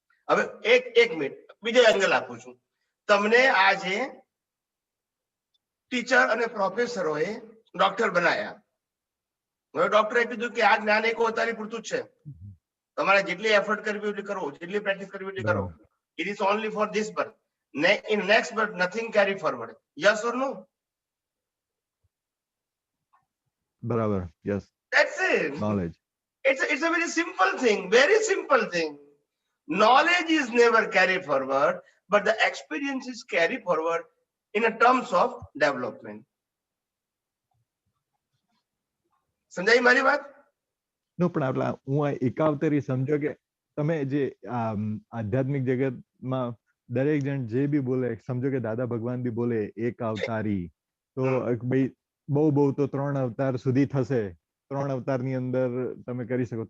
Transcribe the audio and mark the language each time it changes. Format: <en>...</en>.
<gu>હવે એક મિનિટ બીજો એંગલ આપું છું તમને. આજે ટીચર અને પ્રોફેસરોએ ડોક્ટર બનાયા. હવે ડોક્ટરે કીધું કે આ જ્ઞાન એક અવતારી પૂરતું જ છે, તમારે જેટલી એફર્ટ કરવી એટલી કરો, જેટલી પ્રેક્ટિસ કરવી એટલી કરો.</gu> <en>It is only for this birth. In next birth nothing carry forward. Yes or no?</en> <gu>બરાબર. Yes.</gu> <en>That's it. Knowledge. It's a very simple thing, very simple thing. Knowledge is never carried forward, but the experience is carried forward in a terms of development.</en> <gu>સમજાઈ મારી વાત? નો પણ આપલા હું આ એકાવતારી સમજો કે તમે જે આધ્યાત્મિક જગતમાં દરેક જણ જે બી બોલે, સમજો કે દાદા ભગવાન બી બોલે એક અવતારી, તો ભાઈ બહુ તો 3 અવતાર સુધી થશે, 3 અવતારની અંદર તમે કરી શકો.</gu>